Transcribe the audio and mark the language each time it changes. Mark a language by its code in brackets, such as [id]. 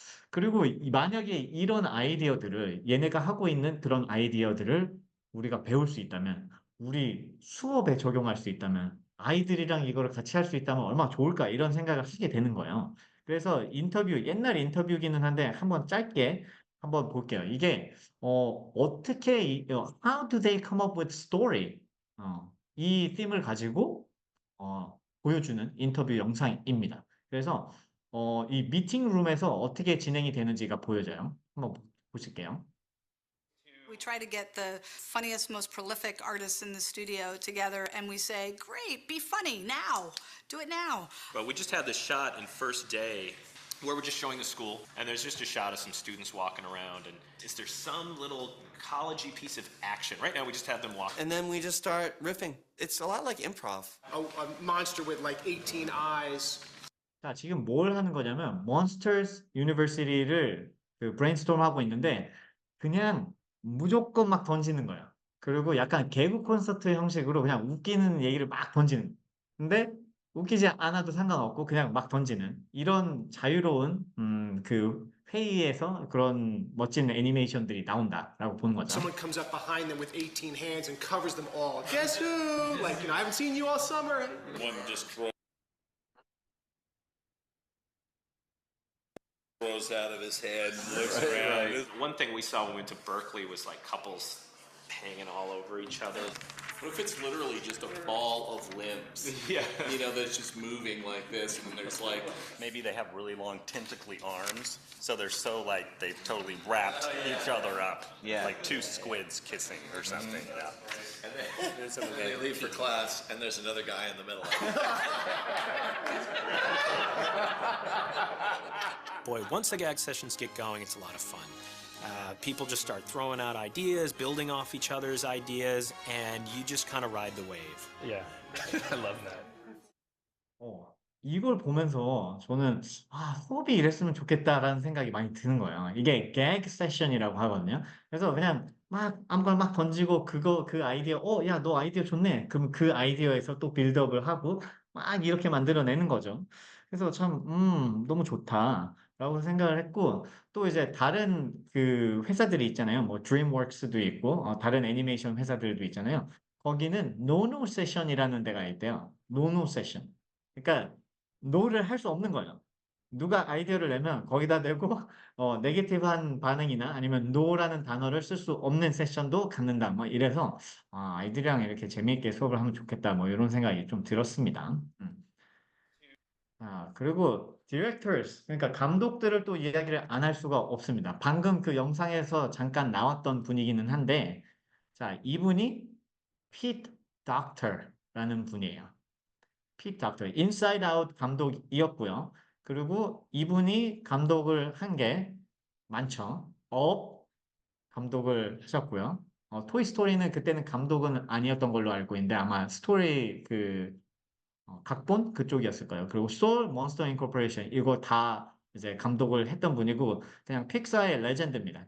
[ko] 그리고 만약에 이런 아이디어들을 얘네가 하고 있는 그런 아이디어들을 우리가 배울 수 있다면, 우리 수업에 적용할 수 있다면, 아이들이랑 이거를 같이 할 수 있다면 얼마나 좋을까 이런 생각을 하게 되는 거예요. 그래서 옛날 인터뷰기는 한데 한번 짧게 한번 볼게요. 이게 어떻게 [en] How do they come up with story? [ko] 이 팀을 가지고 보여주는 인터뷰 영상입니다. 그래서 이 미팅룸에서 어떻게 진행이 되는지가 보여져요. 한번 보실게요. [en] We try to get the funniest, most prolific artists in the studio together and we say, great, be funny now. Do it now. But we just had this shot in first day where we're just showing the school, and there's just a shot of some students walking around, and is there some little collegey piece of action? Right now we just have them walk. And then we just start riffing. It's a lot like improv. A monster with like 18 eyes. [ko] 자, 지금 뭘 하는 거냐면 Monsters University를 그 브레인스톰 하고 있는데 그냥 무조건 막 던지는 거예요. 그리고 약간 개그 콘서트 형식으로 그냥 웃기는 얘기를 막 던지는. 근데 웃기지 않아도 상관없고 그냥 막 던지는 이런 자유로운 그 회의에서 그런 멋진 애니메이션들이 나온다라고 보는 거죠. [en] Someone comes up behind them with 18 hands and covers them all. Guess who? Like, I haven't seen you all summer. One just throws out of his head and looks around. One thing we saw when we went to Berkeley was like couples hanging all over each other. What if it's literally just a ball of limbs? Yeah. You know, that's just moving like this, and then there's like. Maybe they have really long tentacly arms, so they're so like they've totally wrapped each other up, like two squids kissing or something. Yeah. And they leave for class, and there's another guy in the middle. Boy, once the gag sessions get going, it's a lot of fun. People just start throwing out ideas, building off each other's ideas, and you just kind of ride the wave. Yeah, I love that. [ko] 이걸 보면서 저는 수업이 이랬으면 좋겠다라는 생각이 많이 드는 거예요. 이게 gag 세션이라고 하거든요. 그래서 그냥 막 아무거나 막 던지고 그 아이디어, 야, 너 아이디어 좋네. 그럼 그 아이디어에서 또 빌드업을 하고 막 이렇게 만들어내는 거죠. 그래서 참, 너무 좋다라고 생각을 했고, 또 이제 다른 그 회사들이 있잖아요. 뭐 드림웍스도 있고, 다른 애니메이션 회사들도 있잖아요. 거기는 노노 세션이라는 데가 있대요. 노노 세션. 그러니까 노를 할 수 없는 거예요. 누가 아이디어를 내면 거기다 대고 네게티브한 반응이나 아니면 노라는 단어를 쓸 수 없는 세션도 갖는다. 뭐 이래서 아이들이랑 이렇게 재미있게 수업을 하면 좋겠다. 뭐 이런 생각이 좀 들었습니다. 그리고 directors, 그러니까 감독들을 또 이야기를 안 할 수가 없습니다. 방금 그 영상에서 잠깐 나왔던 분이기는 한데, 자, 이분이 Pete Docter라는 분이에요. Pete Docter, Inside Out 감독이었고요. 그리고 이분이 감독을 한 게 많죠. 업 감독을 하셨고요. 토이 스토리는 그때는 감독은 아니었던 걸로 알고 있는데 아마 스토리 각본 그쪽이었을 거예요. 그리고 소울 몬스터 인코퍼레이션 이거 다 이제 감독을 했던 분이고 그냥 픽사의 레전드입니다.